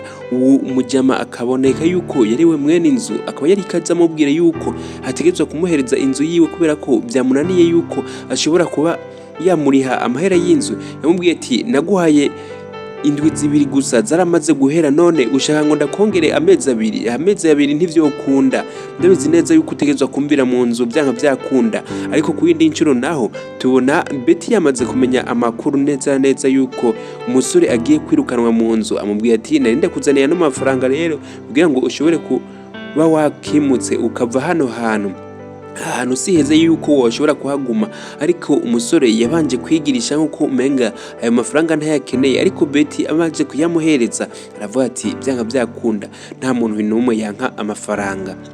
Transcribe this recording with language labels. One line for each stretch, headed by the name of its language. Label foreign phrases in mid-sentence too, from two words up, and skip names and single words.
Rundi: Umujama akaboneka yuko yariwe mwene inzu, akaba yari kaza amubwira yuko hategetswe kumuhereza inzu yiwe kubera ko byamunaniye yuko ashobora kuba yamuriha amahera y'inzu. Yamubwiye ati naguhaye indwi zibiri gusa zaramaze guhera, none ushaka ngo ndakongere amezi abiri ntivyokunda. Ndabizi neza yuko utegezwa kumvira mu nzu byanka byakunda. Ariko ku yindi ncuro naho tubona Betty yamaze kumenya amakuru neza yuko umusore agiye kwirukanwa mu nzu. Amubwiye ati narinde kuzanira no mafaranga rero kugira ngo ushobore kuba wakimutse ukava hano hantu siheze yuko washobora kuhaguma. Ariko umusore yabanje kwigirisha nkuko umenga ayo mafaranga ntayakeneye, ariko Betty abanje kuyamuhereza aravuga ati byanga byakunda nta muntu n'umwe yanka amafaranga.